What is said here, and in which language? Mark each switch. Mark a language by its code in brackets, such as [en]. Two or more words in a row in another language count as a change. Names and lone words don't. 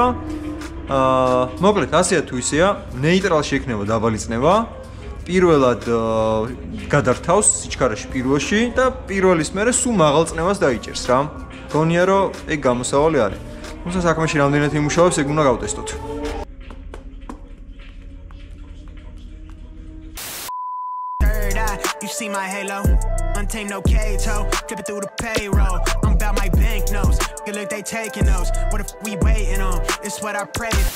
[ka] მოკლედ, ასეა თუ ისეა, ნეიტრალში ექნება დაბალი წნევა. პირველად გადართავს სიჩქარეში პირველში და პირველის მერე სულ მაღალ წნევას დაიჭერს რა. გონია რომ ეგ გამოსავალი არის. თუმცა საქმეში რამდენად იმუშავებს, ეგ უნდა გავტესტოთ. [en] You see my halo, untamed no cage ho, dripping through the payroll. I'm about my banknotes, good look they taking those. What if we waiting on? It's what I pray.